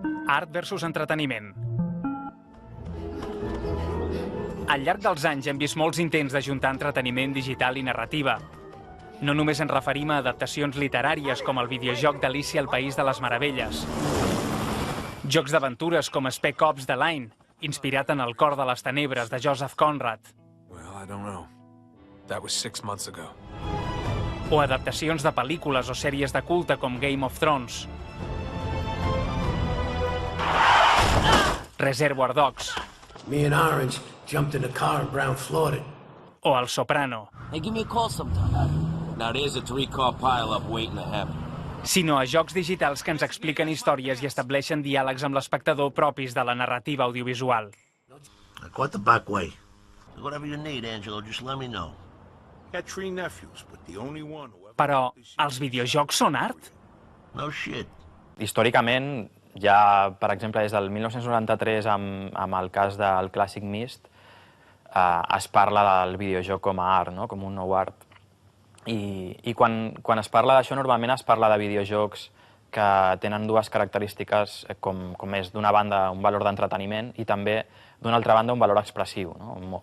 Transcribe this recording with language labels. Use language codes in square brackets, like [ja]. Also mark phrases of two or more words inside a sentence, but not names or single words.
[ca] Art versus entreteniment. Al llarg dels anys hem vist molts intents d'ajuntar entreteniment digital i narrativa. No només ens referim a adaptacions literàries com el videojoc d'Alicia al País de les Meravelles. Jocs d'aventures com Spec Ops: The Line, inspirat en El cor de les tenebres de Joseph Conrad. [en] Well, I don't know. That was 6 months ago. [ca] O adaptacions de pel·lícules o sèries de culte com Game of Thrones. Reservoir Dogs. [en] Me and Orange jumped in a car and Brown floored it. [ca] O El Soprano. [en] Hey, give me a call sometime. Now there's a 3-car pile-up waiting to happen. [ca] Sinó a jocs digitals que ens expliquen històries i estableixen diàlegs amb l'espectador propis de la narrativa audiovisual. [en] I caught the back way. Whatever you need, Angelo, just let me know. Had 3 nephews, but the only one who ever... [ca] Però els videojocs són art? [en] No shit. [ca] Històricament, ja, per exemple, des del 1993, amb el cas del clàssic Myst, es parla del videojoc com a art, no? Com un nou art. I quan es parla d'això, normalment es parla de videojocs que tenen dues característiques, com és, d'una banda, un valor d'entreteniment i també, d'una altra banda, un valor expressiu, no?